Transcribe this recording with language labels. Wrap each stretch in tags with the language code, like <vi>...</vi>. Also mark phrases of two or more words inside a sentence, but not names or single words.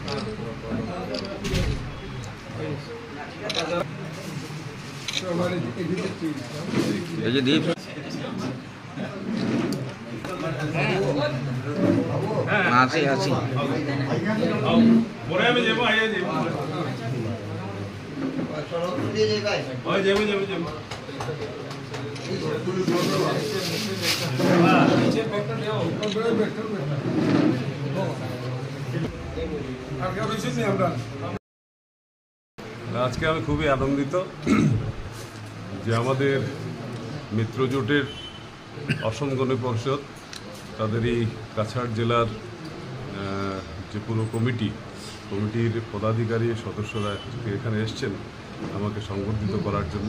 <bn>दीप हासी हासी बोरे में जेबो आइए जेबो ओए जेबो जेबो जेबो আজকে আমি খুবই আনন্দিত যে আমাদের মিত্রজোটের অসম গণ পরিষদ তাদের এই কাছাড় জেলার যে পুরো কমিটির পদাধিকারী সদস্যরা এখানে এসছেন আমাকে সংবর্ধিত করার জন্য।</bn>